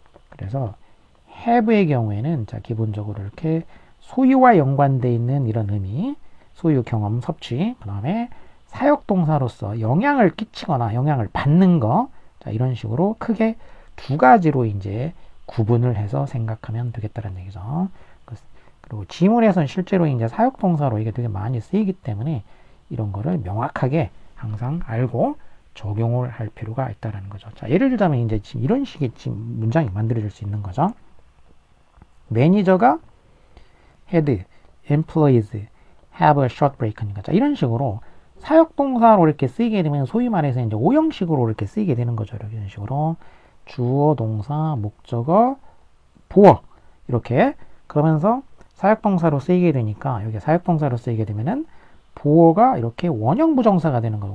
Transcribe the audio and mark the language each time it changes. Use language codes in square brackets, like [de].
[ko] 그래서 have의 경우에는 자, 기본적으로 이렇게 소유와 연관되어 있는 이런 의미, 소유, 경험, 섭취, 그 다음에 사역동사로서 영향을 끼치거나 영향을 받는 거, 자, 이런 식으로 크게 두 가지로 이제 구분을 해서 생각하면 되겠다는 얘기죠. 그리고 지문에서는 실제로 이제 사역동사로 이게 되게 많이 쓰이기 때문에 이런 거를 명확하게 항상 알고 적용을 할 필요가 있다는 거죠. 자, 예를 들자면 이제 지금 이런 식의 지금 문장이 만들어질 수 있는 거죠. 매니저가 [en] had employees have a short break니까. [ko] 자, 이런 식으로 사역동사로 이렇게 쓰이게 되면 소위 말해서 이제 오형식으로 이렇게 쓰이게 되는 거죠. 이런 식으로 주어, 동사, 목적어, 보어 이렇게 그러면서 사역동사로 쓰이게 되니까 여기 사역동사로 쓰이게 되면은 보어가 이렇게 원형부정사가 되는 거예요.